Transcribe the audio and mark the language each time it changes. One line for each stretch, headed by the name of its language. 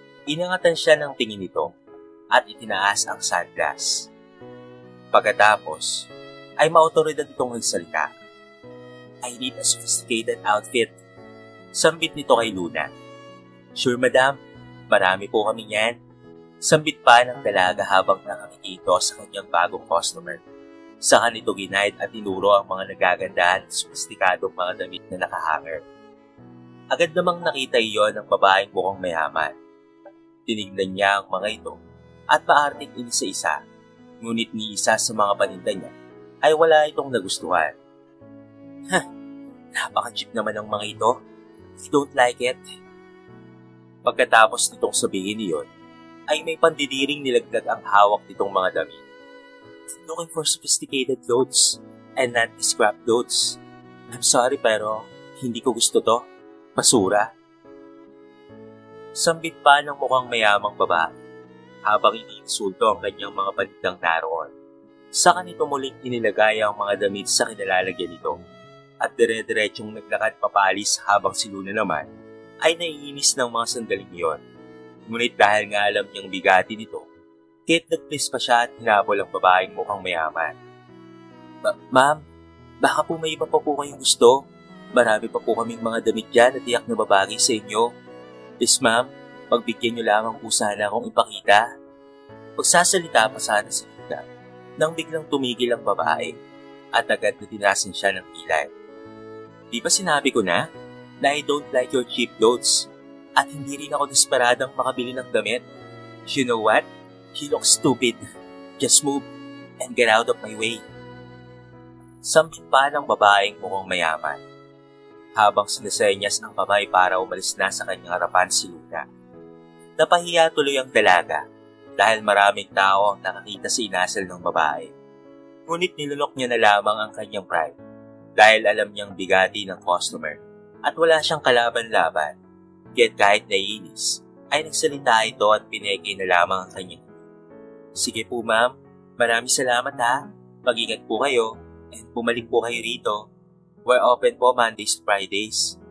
Filipino: Inangatan siya ng tingin nito at itinaas ang sunglass. Pagkatapos, ay maotoridad itong nagsalita.
English: "I need a sophisticated outfit."
Filipino: Sambit nito kay Luna. "Sure madam, marami po kami yan." Sambit pa ng dalaga habang nakakikito sa kanyang bagong customer. Saka nito ginaid at tinuro ang mga nagagandahan at sopistikadong mga damit na nakahanger. Agad namang nakita iyon ng babaeng mukhang mayaman. Tinignan niya ang mga ito at maarting inisa-isa, ngunit ni isa sa mga paninda niya ay wala itong nagustuhan. Napaka-cheap naman ng mga ito.
English: I don't like it."
Filipino: Pagkatapos nitong sabihin iyon, ay may pandidiring nilagdag ang hawak nitong mga damit.
English: "Looking for sophisticated clothes and not scrap clothes. I'm sorry
Filipino: pero hindi ko gusto to. Basura." Sambit pa ng mukhang mayamang babae habang iniinsulto ang kanyang mga panindang naroon. Saka nito muling inilagay ang mga damit sa kinalalagyan nito at dire-diretsong naglakad papalis habang si Luna naman ay naiinis ng mga sandaling iyon. Ngunit dahil nga alam niyang bigati nito, kahit nag-please pa siya at hinabol ang babaeng mukhang mayaman. Ma'am, baka po may iba pa po kayong gusto. Marami pa po kaming mga damit dyan na tiyak na babagay sa inyo. Please ma'am, pagbigyan niyo lamang po sana akong ipakita." Pagsasalita pa sana si Luna nang biglang tumigil ang babae at agad na tinasin siya ng kilay. "Di ba sinabi ko na
English: I don't like your cheap clothes?
Filipino: At hindi rin ako desperadang makabili ng damit.
English: You know what? You look stupid. Just move and get out of my way."
Filipino: Sambit pa ng babaeng mukhang mayaman habang sinasenyas ang kamay para umalis na sa kanyang harapan si Luna. Napahiya tuloy ang dalaga dahil maraming tao ang nakakita sa inasal ng babae. Ngunit nilunok niya na lamang ang kanyang pride dahil alam niyang bigati ng customer at wala siyang kalaban-laban. Kaya't kahit naiinis, ay nagsalita ito at pineke na lamang ang kanyang. "Sige po ma'am, maraming salamat ha. Mag-ingat po kayo and bumalik po kayo rito.
English: We're open po Mondays to Fridays.